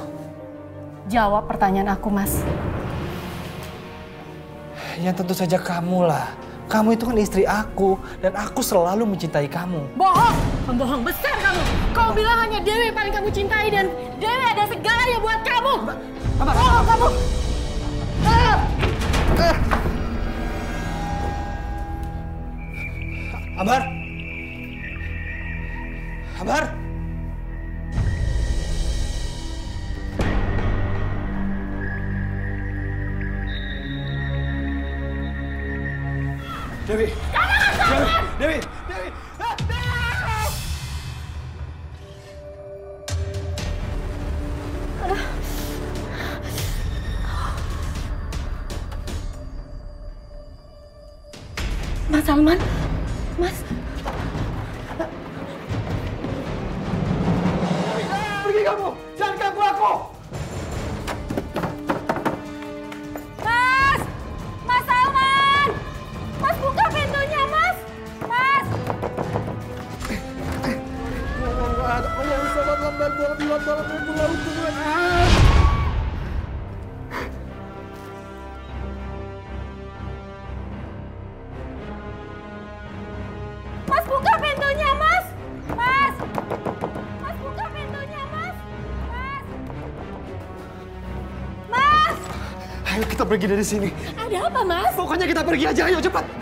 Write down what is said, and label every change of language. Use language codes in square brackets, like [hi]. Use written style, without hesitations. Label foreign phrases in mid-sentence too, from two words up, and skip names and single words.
[id] Jawab pertanyaan aku, Mas. Ya tentu saja kamu lah. Kamu itu kan istri aku, dan aku selalu mencintai kamu. Bohong! Pembohong besar kamu! Kau bilang hanya Dewi yang paling kamu cintai, dan Dewi ada segalanya buat kamu! Bohong kamu! Ambar! Ambar! Dewi! Dewi! Dewi! Mas Salman, Mas. Pergi kamu! Jangan ganggu aku! Mas! Mas Salman! Mas, buka pintunya, Mas! Mas! Mas, buka pintunya, Mas! Mas! Mas, buka pintunya, Mas! Mas! Mas! Ayo kita pergi dari sini. Ada apa, Mas? Pokoknya kita pergi aja, ayo cepat.